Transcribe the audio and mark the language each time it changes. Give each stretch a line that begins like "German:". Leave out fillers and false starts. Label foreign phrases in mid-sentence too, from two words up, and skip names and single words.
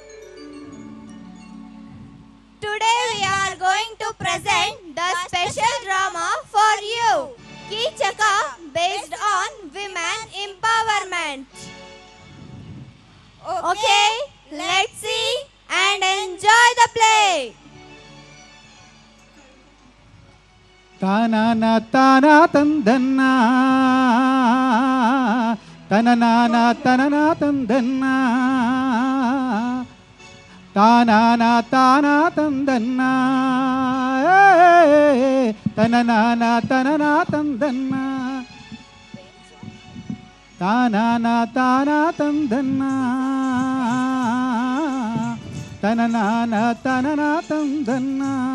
English: Today we are going to present the special drama for you, Kichaka, based on women empowerment. Okay, let's see and enjoy the play. ತಾನಾನ ತಾನಾ ತಂದನ್ನ ತನನಾನ ತನನ ತಂದನ್ನ ತಾನಾನ ತಾನಾ ತಂದನ್ನ ತನನಾನ ತನನ ತಂದನ್ನ ತಾನಾನ ತಾನಾ ತಂದನ್ನ ತನನಾನ ತನನ ತಂದನ್ನ